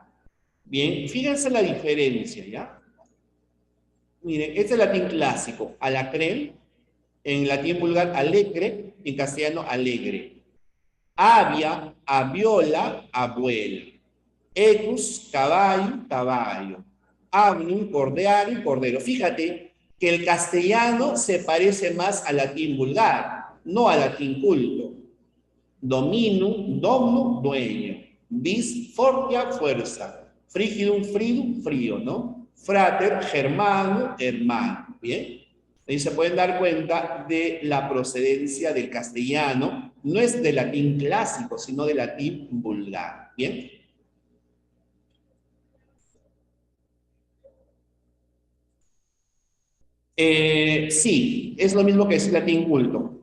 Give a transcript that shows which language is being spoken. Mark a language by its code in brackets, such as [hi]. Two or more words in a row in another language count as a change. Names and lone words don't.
[es] Bien, fíjense la diferencia, ¿ya? Miren, este es el latín clásico, alacrén, en latín vulgar alegre, en castellano alegre. [la] Avia, aviola, [es] abuela. Equus, caballo, caballo. [la] Agnum, cordeario, [es] cordero. Fíjate que el castellano se parece más al latín vulgar, no al latín culto. [la] Dominum, domno, [es] dueño. [la] Vis, fortia, [es] fuerza. [la] Frigidum, fridum, [es] frío, ¿no? [la] Frater, germano, [es] hermano. ¿Bien? Ahí se pueden dar cuenta de la procedencia del castellano. No es del latín clásico, sino del latín vulgar. ¿Bien? Sí, es lo mismo que decir latín culto.